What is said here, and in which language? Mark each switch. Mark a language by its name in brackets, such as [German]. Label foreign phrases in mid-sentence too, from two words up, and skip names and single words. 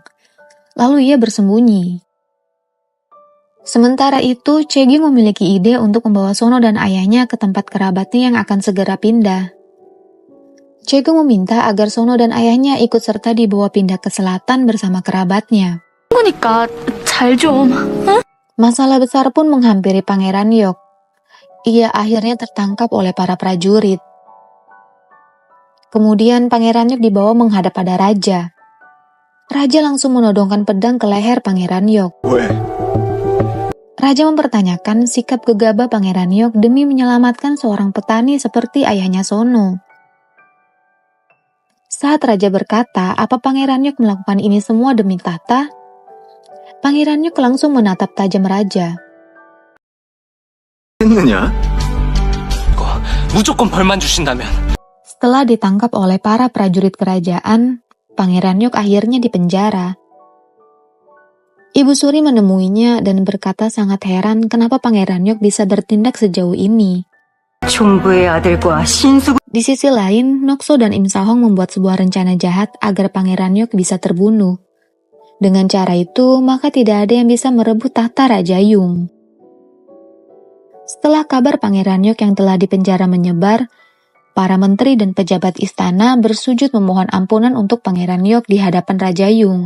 [Indonesian] Lalu ia bersembunyi. Sementara itu, Chaegyung memiliki ide untuk membawa Sono dan ayahnya ke tempat kerabatnya yang akan segera pindah. Chaegyung meminta agar Sono dan ayahnya ikut serta dibawa pindah ke selatan bersama kerabatnya. [Korean] 그러니까 잘 좀. [Indonesian] Masalah besar pun menghampiri Pangeran Yok. Ia akhirnya tertangkap oleh para prajurit. Kemudian Pangeran Yok dibawa menghadap pada raja. Raja langsung menodongkan pedang ke leher Pangeran Yok. Raja mempertanyakan sikap gegabah Pangeran Yok demi menyelamatkan seorang petani seperti ayahnya Sono. Saat Raja berkata apa Pangeran Yok melakukan ini semua demi tahta, Pangeran Yok langsung menatap tajam Raja. [Korean] 했느냐? 무조건 벌만 주신다면. [Indonesian] Setelah ditangkap oleh para prajurit kerajaan, Pangeran Yok akhirnya dipenjara. Ibu Suri menemuinya dan berkata sangat heran kenapa Pangeran Yok bisa bertindak sejauh ini. [Korean] 총부의 아들과 신수군 [Indonesian] Di sisi lain, Nokso dan Im Sahong membuat sebuah rencana jahat agar Pangeran Yok bisa terbunuh. Dengan cara itu, maka tidak ada yang bisa merebut tahta Raja Yung. Setelah kabar Pangeran Yok yang telah dipenjara menyebar, para menteri dan pejabat istana bersujud memohon ampunan untuk Pangeran Yok di hadapan Raja Yung.